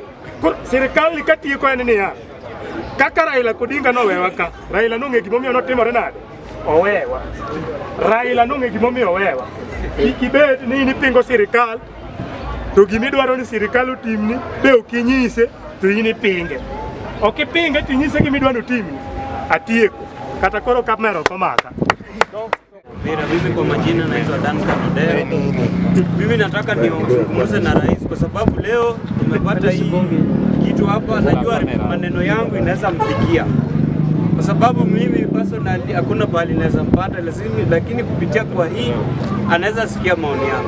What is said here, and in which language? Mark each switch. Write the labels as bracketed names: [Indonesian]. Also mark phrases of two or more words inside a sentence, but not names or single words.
[Luo (Kenya and Tanzania)] Sirikal ni katieko en niya kaka Raila Odinga nowewa ka Raila nong'e gimomiyo notimore nade owewa. Raila nong'e gimomiyo owewa. Kibet ni nipingo sirikal to gimidwaro ni sirikal otimni be okinyise to in ipinge. Ok ipinge to inyise gimidwaro otimni atieko kata koro kamera komaka. [Swahili] Mimi kwa majina naitwa Duncan Odero. Mimi nataka niongeze na rais kwa sababu leo tumepata hii kitu hapa, najua maneno yangu inaweza mfikia. Kwa sababu mimi personally hakuna pahali naweza mpata lakini kupitia kwa hii anaweza sikia maoni yangu.